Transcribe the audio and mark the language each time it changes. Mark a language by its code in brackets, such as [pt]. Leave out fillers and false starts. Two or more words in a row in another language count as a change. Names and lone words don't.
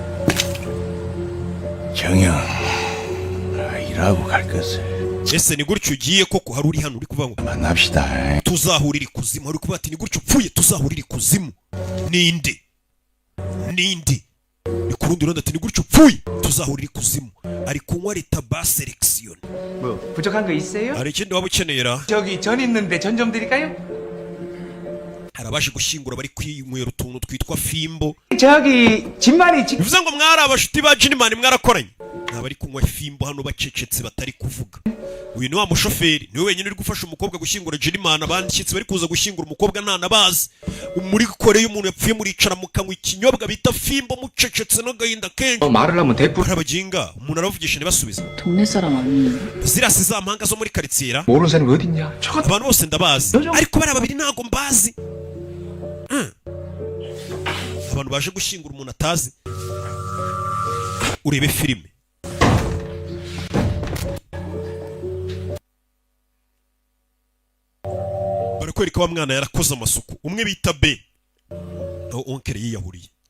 [ko] 정영, 일하고 갈 것을 [rw] ese ni gutyo ugiye koko? hari uri hano uri kuvuga ngo [ko] 만납시다. [rw] tuzahurira ikuzimu, hari kuvuga ati ni gutyo upfuye tuzahurira ikuzimu. ninde ni ku rundi ruhande ati ni gutyo upfuye tuzahurira ikuzimu. ari kunywa Ritaba selection. [ko] 뭐 부족한 거 있어요? [rw] hari ikindi waba ukeneye ra? [ko] 저기 전 있는데 전 좀 드릴까요? [rw] hari abaje gushyingura bari kwinywera utuntu twitwa fimbo. [ko] 저기 집만이 지 [rw] bivuze ngo mwari abashuti ba Jinimani mwarakoranye. ntabari kunywa fimbo hano bacecetse batari kuvuga. uyu ni wa mushoferi, niwe wenyine uri gufasha umukobwa gushyingura Jinimani. abandishyitsi bari kuza gushyingura umukobwa ntanabazi. muri koreye umuntu yapfuye muricara mukanywa ikinyobwa bita fimbo mucecetse n'agahinda kenshi. [ko] 말을 하면 대꾸 [rw] harabaginga umuntu aravugisha ntibasubize. [ko] 동네 사람 아니에요. [rw] zirasi za mpanga zo muri karitsiye. [ko] 모르는 사람이 어딨냐? [rw] abantu bose ndabazi, ariko bariya babiri ntago mbazi. abantu baje gushyingura umuntu atazi. urebe filime. barakwereka wa mwana yarakoze amasuku, umwe bita be, aho onkeri yiyahuriye.